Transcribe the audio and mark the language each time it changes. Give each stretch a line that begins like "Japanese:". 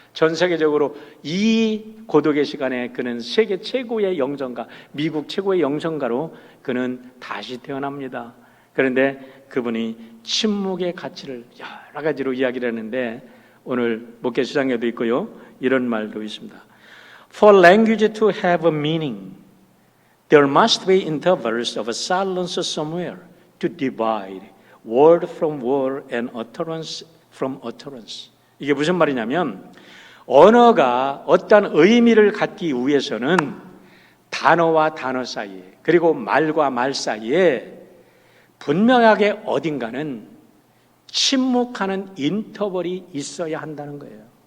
Korean: 전 세계적으로 이 고독의 시간에 그는 세계 최고의 영성가, 미국 최고의 영성가로 그는 다시 태어납니다. 그런데 그분이 침묵의 가치를 여러 가지로 이야기를 했는데, 오늘 목회 수장에도 있고요, 이런 말도 있습니다.
English: For language to have a meaning, there must be intervals of silence somewhere to divide word from word and utterance from utterance.
Korean: 이게 무슨 말이냐면, 언어가 어떤 의미를 갖기 위해서는 단어와 단어 사이에, 그리고 말과 말 사이에 분명하게 어딘가는 침묵하는 인터벌이 있어야 한다는 거예요.